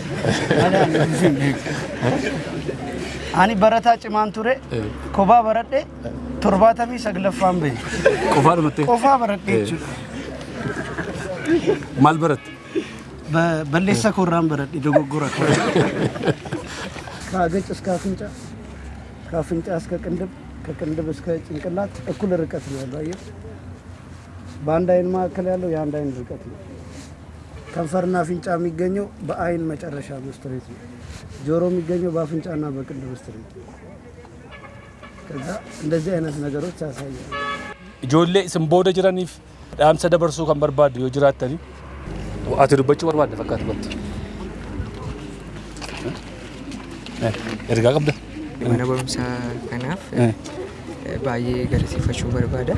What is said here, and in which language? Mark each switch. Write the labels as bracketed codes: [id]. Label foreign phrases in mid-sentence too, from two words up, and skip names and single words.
[om] Ani barataa cimaan ture kophaa baradhee 79ffaan bahe. Qofaa dhumattee? Qofaa baradhee jechuudha. Maal baratte? Balleessa korraan baradhe dogoggora koo. [am] ከአገጭ እስከ አፍንጫ ከአፍንጫ እስከ ከቅንድብ እስከ ጭንቅላት እኩል ርቀት ነው ያለው። አየህ በአንድ አይን መካከል ያለው የአንድ አይን ርቀት ነው። ከንፈርና አፍንጫ የሚገኘው በአይን መጨረሻ ስትሬት ነው። ጆሮ የሚገኘው በአፍንጫና በቅንድብ ስትሬት ነው። ከዛ እንደዚህ አይነት ነገሮች ያሳያሉ። [om] ijoollee isin booda jiraniif dhaamsa dabarsuu kan barbaaddu yoo jiraattani ati dubbachuu barbaadda fakkaatu qabdi. Ergaa qabda. Mana barumsaa kanaaf baay'ee galateeffachuu barbaada.